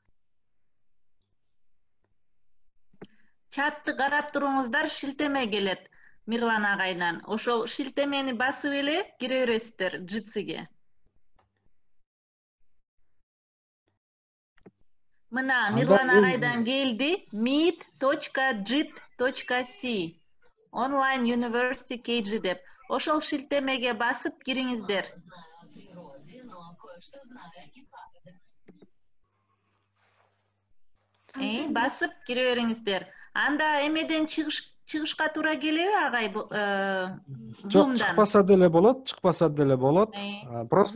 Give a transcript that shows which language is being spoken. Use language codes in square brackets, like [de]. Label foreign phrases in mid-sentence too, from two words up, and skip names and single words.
[ky] Чатты карап туруңуздар, шилтеме келет Мирлан агайдан. Ошол шилтемени басып эле кире бересиздер Jitsy'ге. Мына Мирлан агайдан келди. meet.jit.c Online University KG деп. Ошол шилтемеге басып кириңиздер. Басып кире бериңиздер. Анда эмеден чыгышка туура келеби агай? Жок, чыкпаса деле болот, Просто